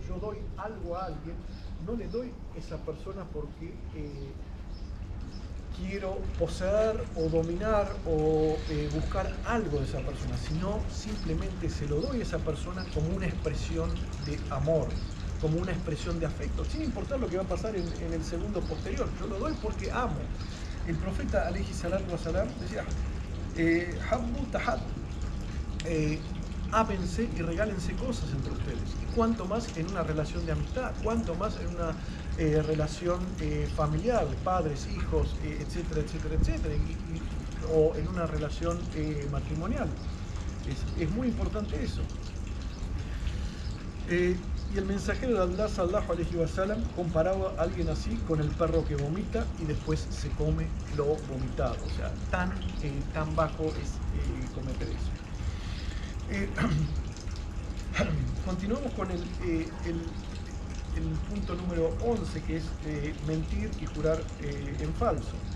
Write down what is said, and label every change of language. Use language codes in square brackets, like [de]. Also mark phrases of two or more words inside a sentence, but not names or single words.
[es] Yo doy algo a alguien, no le doy a esa persona porque quiero poseer o dominar o buscar algo de esa persona, sino simplemente se lo doy a esa persona como una expresión de amor, como una expresión de afecto, sin importar lo que va a pasar en el segundo posterior. Yo lo doy porque amo. El profeta [ar] عليه الصلاة والسلام [es] decía, [ar] حبوا تهادوا, [es] ámense y regálense cosas entre ustedes. Y cuánto más en una relación de amistad, cuánto más en una relación familiar, padres, hijos, etcétera, etcétera, etcétera, o en una relación matrimonial. Es muy importante eso. Y el mensajero de Allah, [ar] صلى الله عليه وسلم, [es] comparaba a alguien así con el perro que vomita y después se come lo vomitado. O sea, tan bajo es cometer eso. Continuamos con el punto número 11, que es mentir y jurar en falso.